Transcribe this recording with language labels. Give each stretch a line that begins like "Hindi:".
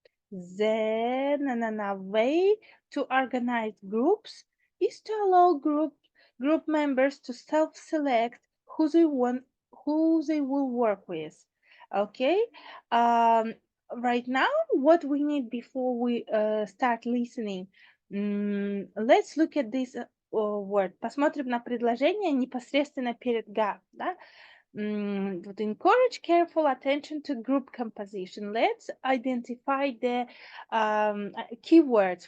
English: Then another way to organize groups is to allow group members to self-select who they will work with. Okay, right now what we need before we start listening, let's look at this word.
Russian: Посмотрим на предложение непосредственно перед га, да? Вот
English: encourage careful attention to group composition. Let's identify the keywords.